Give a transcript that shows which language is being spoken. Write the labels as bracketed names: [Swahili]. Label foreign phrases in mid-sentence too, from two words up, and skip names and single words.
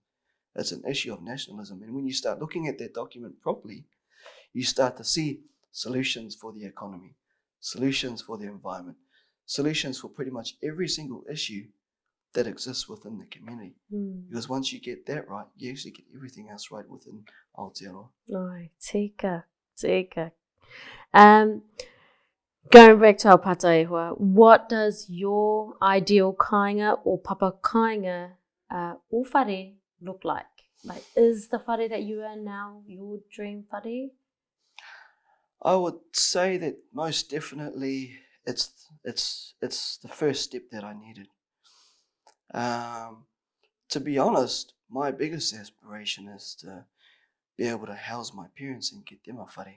[English] It's an issue of nationalism. And when you start looking at that document properly, you start to see solutions for the economy, solutions for the environment, solutions for pretty much every single issue that exists within the community. Because once you get that right, you actually get everything else right within Aotearoa. [Māori] Ai, tika. [English] Going back to our pataehua, what does your ideal kāinga or [Māori] papa kāinga o whare [English] look like? Like, is the whare that you are now your dream whare? I would say that most definitely it's the first step that I needed. To be honest, my biggest aspiration is to be able to house my parents and get them a whare.